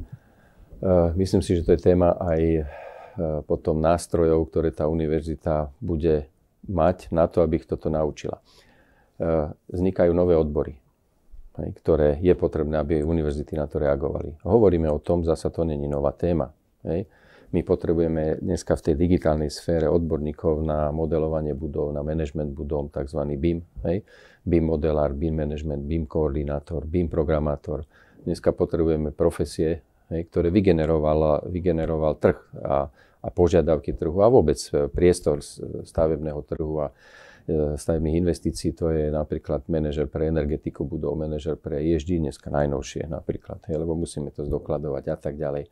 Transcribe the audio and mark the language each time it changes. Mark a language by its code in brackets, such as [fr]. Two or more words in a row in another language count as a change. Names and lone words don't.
[sk] Myslím si, že to je téma aj potom nástrojov, ktoré tá univerzita bude mať na to, aby ich toto naučila. Vznikajú nové odbory, ktoré je potrebné, aby univerzity na to reagovali. Hovoríme o tom, zasa to není nová téma. My potrebujeme dneska v tej digitálnej sfére odborníkov na modelovanie budov, na management budov, tzv. BIM. BIM modelár, BIM management, BIM koordinátor, BIM programátor. Dneska potrebujeme profesie, ktoré vygeneroval trh a požiadavky trhu a vôbec priestor stavebného trhu a stavebných investícií. To je napríklad manažer pre energetiku budov, manažer pre ESG, dneska najnovšie napríklad, lebo musíme to zdokladovať a tak ďalej.